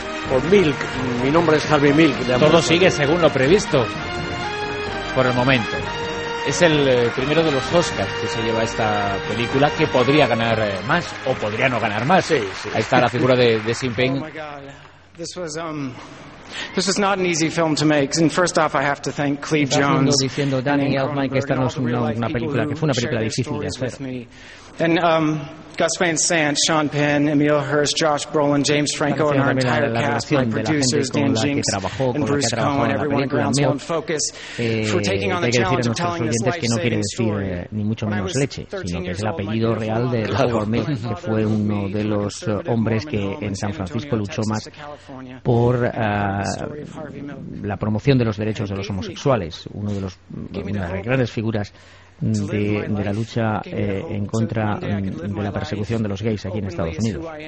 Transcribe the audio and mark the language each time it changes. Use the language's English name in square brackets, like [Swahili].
[Spanish] Por Milk. Mi nombre es Harvey Milk. Todo sigue según lo previsto. Por el momento. Es el primero de los Oscars que se lleva esta película, que podría ganar más o podría no ganar más. Sí, sí. Ahí está la figura de Sin Pen. [English] Oh my God. This is not an easy film to make. And first off, I have to thank Cleve Jones. [Spanish] Estás diciendo Danny Elfman que esta no es una película, que fue una película difícil de hacer. [English] And Gus Van Sant, Sean Penn, Emil Hirsch, Josh Brolin, James Franco, and our entire cast, my producers Dan Jinks and Bruce Cohen, everyone at Groundswell Focus, for taking on the challenge of telling this life-saving story. [Spanish] Ni mucho menos leche, sino que es el apellido real de Howard Milk, que fue uno de los hombres que en San Francisco luchó más por la promoción de los derechos de los homosexuales, una de las grandes figuras de la lucha en contra de la persecución de los gays aquí en Estados Unidos.